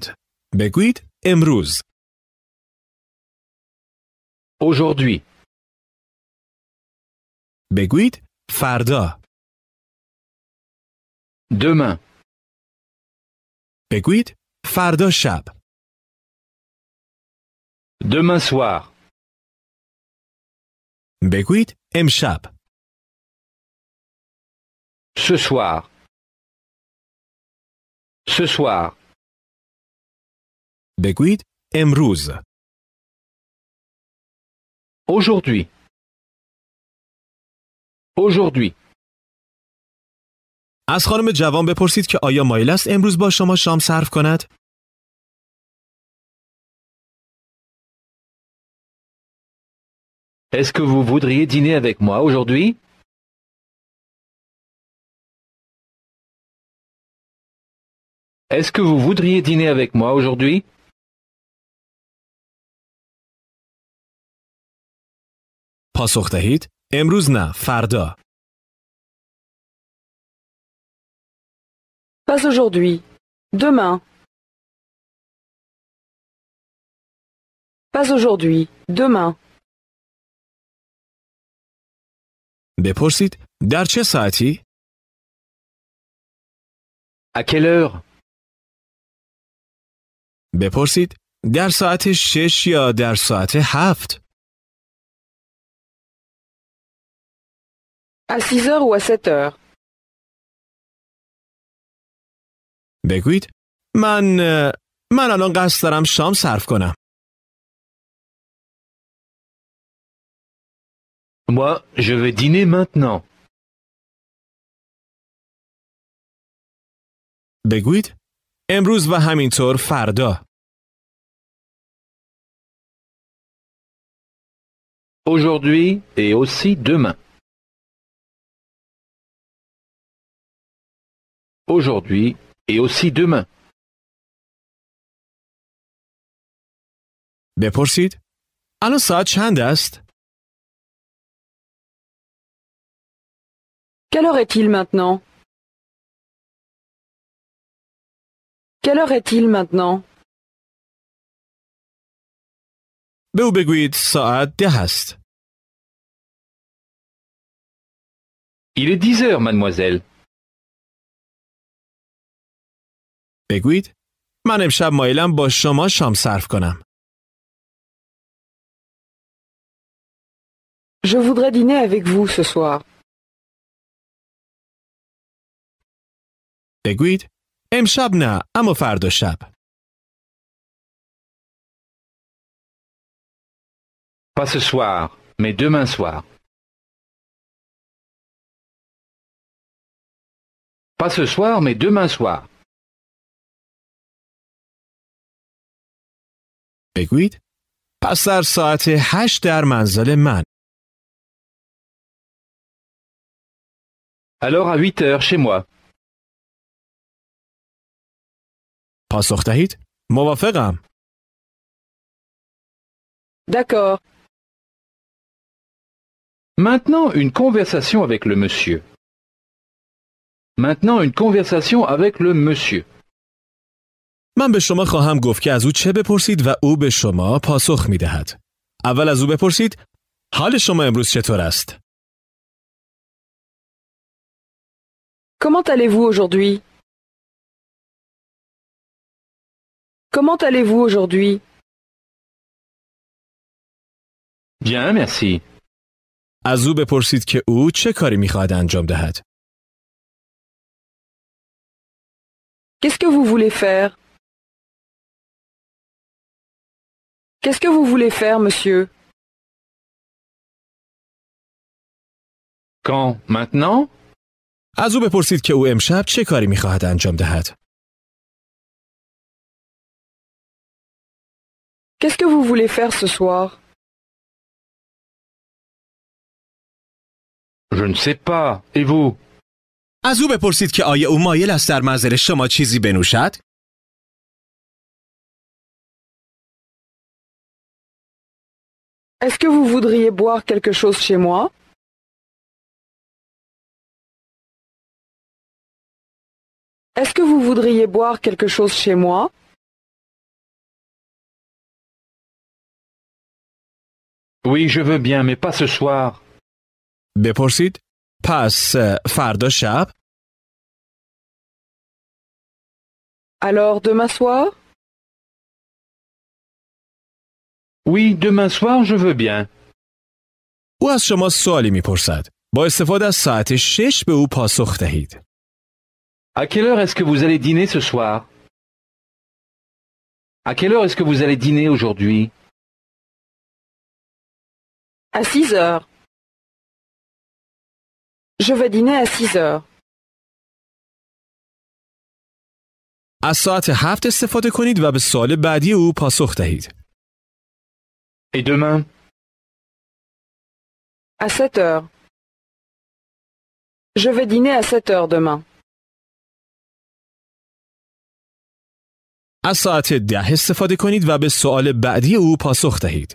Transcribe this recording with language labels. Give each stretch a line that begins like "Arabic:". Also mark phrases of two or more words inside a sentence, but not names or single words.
Persian: بگویید امروز.
French: Aujourd'hui.
Persian: بگویید فردا.
French: Demain.
Persian: بگویید فردا شب.
French: Demain soir.
Persian: بگویید امشب.
French: Ce soir. Ce soir.
Persian: بگویید امروز.
French: Aujourd'hui. Aujourd'hui.
Persian: از خانم جوان بپرسید که آیا مایل است امروز با شما شام صرف کند؟
French: Est-ce que vous voudriez dîner avec moi aujourd'hui? Est-ce que vous voudriez dîner avec moi aujourd'hui?
Persian: پاسخ دهید امروز نه، فردا.
French: Pas aujourd'hui. Demain. Pas aujourd'hui. Demain.
Persian: بپرسید در چه ساعتی؟
French: À quelle heure?
Persian: بپرسید در ساعت 6 یا در ساعت 7؟
French: À 6 heures ou à 7 heures.
Persian: بگویید من الان قصد دارم شام صرف کنم.
French: Moi, je vais dîner maintenant.
Persian: بگویید امروز و همینطور فردا.
French: Aujourd'hui et aussi demain. Aujourd'hui et aussi demain.
Persian: بپرسید الان ساعت چند است؟
French: Quelle heure est-il maintenant? Quelle heure est-il maintenant?
Persian: به او بگویید ساعت 10 است.
French: Il est 10 heures, mademoiselle.
Persian: بگویید من امشب مایلم با شما شام صرف کنم.
French: Je voudrais dîner avec vous ce soir.
Persian: بگویید امشب نه، اما فردا شب.
French: Pas ce soir, mais demain soir. Pas ce soir, mais demain soir.
Persian: بگویید پس در ساعت 8 در منزل من.
French: Alors à 8 heures chez moi.
Persian: پاسخ دهید موافقم.
French: D'accord. Maintenant une conversation avec le monsieur. Maintenant une conversation avec le monsieur.
Persian: من به شما خواهم گفت که از او چه بپرسید و او به شما پاسخ می دهد. اول از او بپرسید حال شما امروز چطور است؟
French: Comment allez-vous aujourd'hui? Comment allez-vous aujourd'hui? Bien, merci.
Persian: از او بپرسید که او چه کاری میخواهد انجام دهد.
French: Qu'est-ce que vous voulez faire? Qu'est-ce que vous voulez faire, monsieur? Quand? Maintenant?
Persian: از او بپرسید که او امشب چه کاری میخواهد انجام دهد.
French: Qu'est-ce que vous voulez faire ce soir? Je ne sais pas. Et vous?
Persian: از او بپرسید که آیا او مایل است در منزل شما چیزی بنوشد؟
French: Est-ce que vous voudriez boire quelque chose chez moi? Est-ce que vous voudriez boire quelque chose chez moi? Oui, je veux bien, mais pas ce soir.
Persian: بپرسید پس فردا شب؟
French: Alors demain soir? Oui, demain soir, je veux bien.
Persian: او از شما سوالی میپرسد. با استفاده از ساعت 6 به او پاسخ دهید.
French: À quelle heure est-ce que vous allez dîner ce soir? À quelle heure est-ce que vous allez dîner aujourd'hui? À 6 heures. Je vais dîner à 6 heures.
Persian: از ساعت 7 استفاده کنید و به سوال بعدی او پاسخ دهید.
French: Et demain? À 7 heures. Je vais dîner à 7 heures demain.
Persian: از ساعت 10 استفاده کنید و به سوال بعدی او پاسخ دهید.